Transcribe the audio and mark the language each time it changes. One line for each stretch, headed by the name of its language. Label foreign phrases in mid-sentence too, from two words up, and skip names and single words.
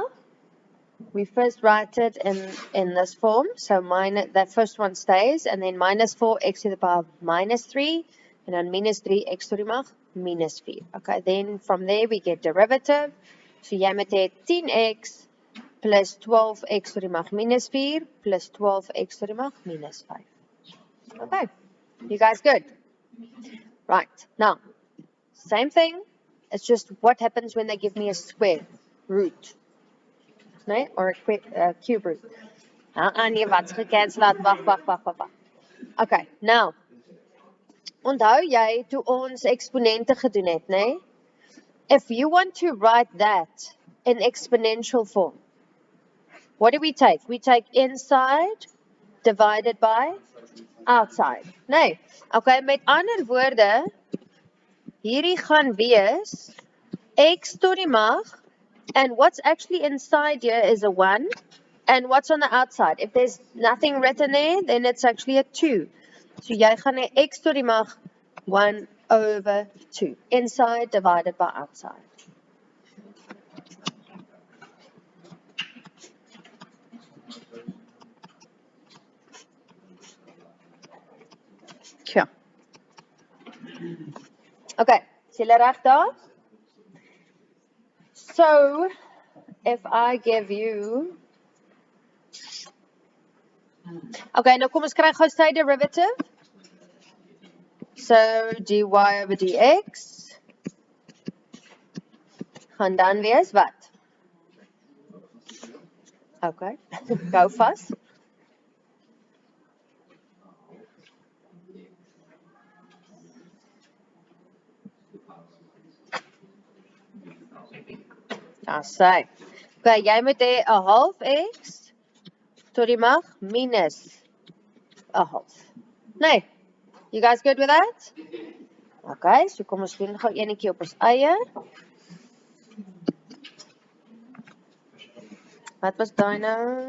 English: We first write it in this form, so that first one stays, and then minus 4x to the power of minus 3, and then minus 3x to the mag minus 4. Okay, then from there we get derivative,
Afrikaans: so jy moet hê
English: 10x plus 12x to the mag minus 4 plus 12x to the mag minus 5. Okay, you guys good? Right, now, same thing, it's just what happens when they give me a square root. Nee, or a cube root.
Afrikaans: Nee, wat's gecancel laat, wag. Okay, now, onthou jy toe ons eksponente gedoen het, nee?
English: If you want to write that in exponential form, what do we take? We take inside divided by outside.
Afrikaans: Nee, okay, met ander woorde, hierdie gaan wees
English: x to
Afrikaans: die mag,
English: and what's actually inside here is a 1, and what's on the outside? If there's nothing written there, then it's actually a 2.
Afrikaans: So jy gaan hê x to die mag 1 over 2,
English: inside divided by outside. Sure.
Afrikaans: Okay, is julle reg daar?
English: So, if I give you...
Afrikaans: Okay, nou kom ons kry gou sy derivative. So, dy over dx gaan dan wees wat?
English: Okay, go fast.
Afrikaans: Sê. Okay, jy moet hê 'n half x tot die mag minus 'n half. Nee,
English: you guys good with that?
Afrikaans: Okay, so kom ons doen gou enetjie op ons eie. Wat was daai nou?